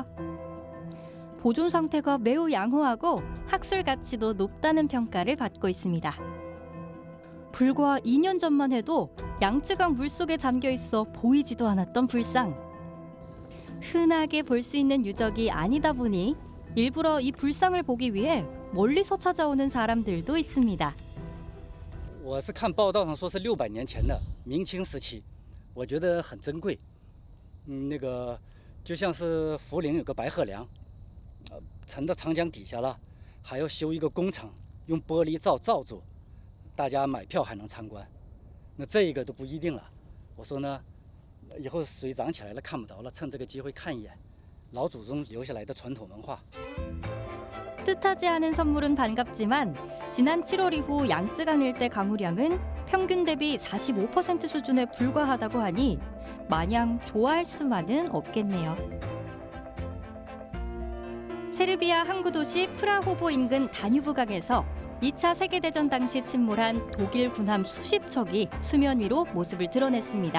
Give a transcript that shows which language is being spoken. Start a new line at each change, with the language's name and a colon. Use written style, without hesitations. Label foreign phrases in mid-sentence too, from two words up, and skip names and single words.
Korean: 보존 상태가 매우 양호하고 학술 가치도 높다는 평가를 받고 있습니다. 불과 2년 전만 해도 양쯔강 물속에 잠겨 있어 보이지도 않았던 불상. 흔하게 볼 수 있는 유적이 아니다 보니 일부러 이 불상을 보기 위해 멀리서 찾아오는 사람들도 있습니다.
Chinese: 我是看报道上说是600年前的明清时期，我觉得很珍贵。那个就像是涪陵有个白鹤梁，沉到长江底下了，还要修一个工程，用玻璃罩住，大家买票还能参观。那这个都不一定了。我说呢，以后水涨起来了看不着了，趁这个机会看一眼老祖宗留下来的传统文化。
Korean: 뜻하지 않은 선물은 반갑지만 지난 7월 이후 양쯔강 일대 강우량은 평균 대비 45% 수준에 불과하다고 하니 마냥 좋아할 수만은 없겠네요. 세르비아 항구 도시 프라호보 인근 다뉴브강에서 2차 세계대전 당시 침몰한 독일 군함 수십 척이 수면 위로 모습을 드러냈습니다.